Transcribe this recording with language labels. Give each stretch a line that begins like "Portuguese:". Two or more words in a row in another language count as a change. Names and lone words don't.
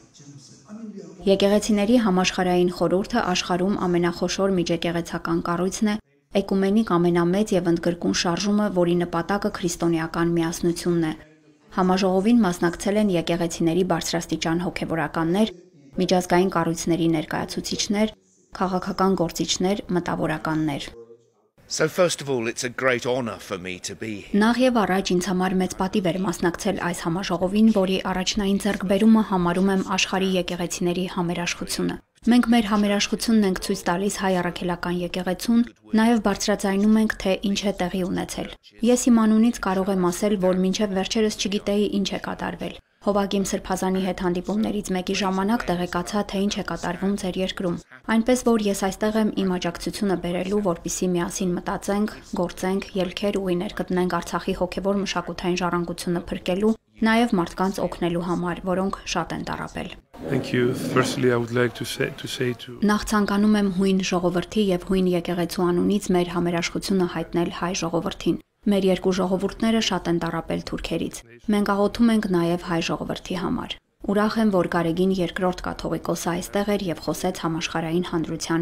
Armenian: Եկեղեցիների համաշխարհային խորհուրդը աշխարհում ամենախոշոր միջեկեղեցական կառույցն է, էկումենիկ ամենամեծ եւ ընդգրկուն շարժումը, որի նպատակը քրիստոնեական միասնությունն է։ Համաժողովին մասնակցել են եկեղեցիների բարձրաստիճան հոգևորականներ, միջազգային կառույցների ներկայացուցիչներ, քաղաքական գործիչներ, մտավորականներ։
English: So first of all, it's a great honor for me to be here.
Armenian: Նախ եւ առաջ ինձ համար մեծ պատիվ էր մասնակցել այս համաժողովին, որի առաջնային ձեռքբերումը համարում եմ աշխարհի եկեղեցիների համերաշխությունը։ Մենք մեր համերաշխությունն ենք ցույց տալիս հայ առաքելական եկեղեցուն, նաեւ բարձրաձայնում ենք, թե ինչ է տեղի ունեցել։ Ես իմ անունից կարող եմ ասել, որ մինչեւ վերջերս չգիտեի ինչ է կատարվել։ Հովագիմ Սրբազանի հետ հանդիպումներից մեկի ժամանակ տեղեկացա, թե ինչ է կատարվում ձեր երկրում։ Այնպես որ ես այստեղ եմ իմ աջակցությունը բերելու, որպեսզի միասին մտածենք, գործենք, ելքեր ու իներ գտնենք Արցախի հոգևոր մշակութային ժառանգությունը փրկելու, նաև մարդկանց օգնելու համար, որոնք շատ են տառապել։
English: Thank you. Firstly, I would like to say to
Armenian: Նախ ցանկանում եմ հույն ժողովրդի եւ հույն եկեղեցու անունից մեր համերաշխությունը հայտնել հայ ժողովրդին։ Մեր երկու ժողովուրդները շատ են տառապել թուրքերից։ Մենք աղոթում ենք նաև հայ ժողովրդի համար։ Ուրախ եմ, որ Գարեգին երկրորդ կաթողիկոսը այստեղ էր եւ խոսեց համաշխարհային հանրության